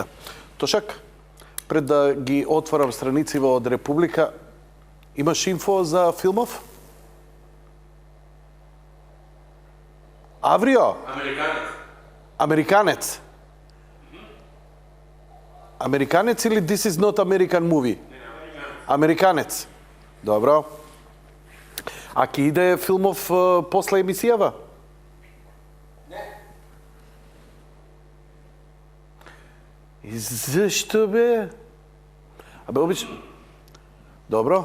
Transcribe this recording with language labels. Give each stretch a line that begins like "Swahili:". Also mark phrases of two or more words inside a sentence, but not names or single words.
Macedonian: Тошак, пред да ги отворам страници од Република, имаш инфо за филмов? Аврио? Американец. Американец или
English: This is not American movie?
Macedonian: Американец. Добро. А ке иде филмов после емисијава? И зашто бе? Абе, обично... Добро.